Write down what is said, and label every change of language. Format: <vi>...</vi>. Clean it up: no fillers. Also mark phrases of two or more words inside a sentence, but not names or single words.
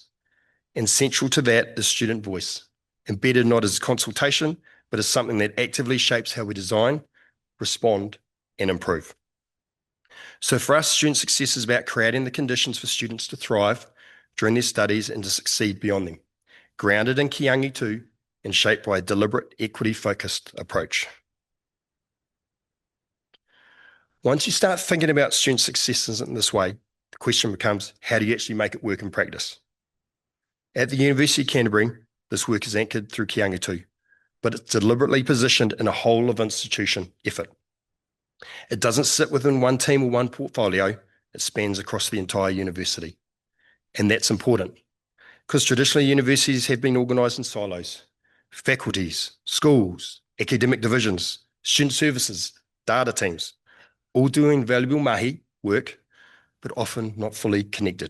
<en>And central to that is student voice, embedded not as consultation, but as something that actively shapes how we design, respond, and improve. So for us, student success is about creating the conditions for students to thrive during their studies and to succeed beyond them, grounded in ki angi tū and shaped by a deliberate, equity-focused approach. Once you start thinking about student successes in this way, the question becomes, how do you actually make it work in practice? At the University of Canterbury, this work is anchored through ki angi tū, but it's deliberately positioned in a whole of institution effort. It doesn't sit within one team or one portfolio, it spans across the entire university. And that's important, because traditionally universities have been organised in silos. Faculties, schools, academic divisions, student services, data teams, all doing valuable mahi work, but often not fully connected.</en>